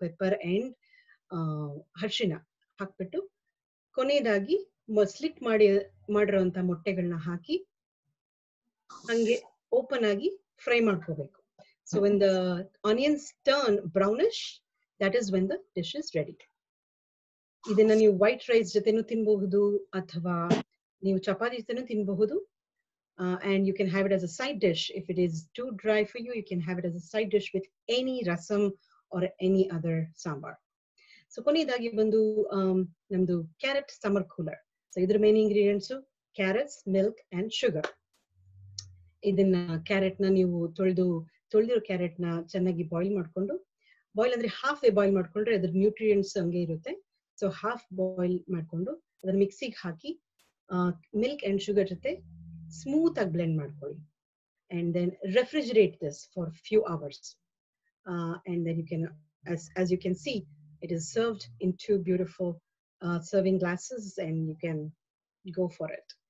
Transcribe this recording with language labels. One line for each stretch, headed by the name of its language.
Kannada: Pepper and ಅರಿಶಿನ ಹಾಕ್ಬಿಟ್ಟು ಕೊನೆಯದಾಗಿ ಸ್ಲಿಟ್ ಮಾಡಿರುವಂತಹ ಮೊಟ್ಟೆಗಳನ್ನ ಹಾಕಿ ಹಂಗೆ ಓಪನ್ ಆಗಿ ಫ್ರೈ ಮಾಡ್ಕೋಬೇಕು.
English: So when the onions turn brownish, that is when the dish is ready.
Kannada: ಇದನ್ನ ನೀವು ವೈಟ್ ರೈಸ್ ಜೊತೆನೂ ತಿನ್ಬಹುದು ಅಥವಾ ನೀವು ಚಪಾತಿ ಜೊತೆನೂ ತಿನ್ಬಹುದು.
English: And you can have it as a side dish. If it is too dry for you, you can have it as a side dish with any rasam or any other sambar.
Kannada: So ಕೊನೆಯದಾಗಿ ಬಂದು ನಮ್ದು carrot summer cooler. So ಇದ್ರ
English: Main ingredients carrots, milk and sugar.
Kannada: ಇದನ್ನ carrot ನ ನೀವು ತೊಳೆದಿರೋ carrot ನ ಚೆನ್ನಾಗಿ boil ಮಾಡ್ಕೊಂಡು, ಬಾಯ್ಲ್ ಅಂದ್ರೆ ಹಾಫ್ ವೇ ಬಾಯ್ಲ್ ಮಾಡ್ಕೊಂಡ್ರೆ ಅದ್ರ ನ್ಯೂಟ್ರಿಯೆಂಟ್ಸ್ ಹಂಗೆ ಇರುತ್ತೆ. ಸೊ ಹಾಫ್ ಬಾಯ್ಲ್ ಮಾಡ್ಕೊಂಡು ಅದನ್ನ ಮಿಕ್ಸಿಗೆ ಹಾಕಿ
English: milk and sugar
Kannada: ಜೊತೆ ಸ್ಮೂತ್ ಆಗಿ ಬ್ಲೆಂಡ್ ಮಾಡ್ಕೊಳ್ಳಿ.
English: And then refrigerate this for few hours. And then you can, as you can see, it is served in 2 beautiful serving glasses and you can go for it.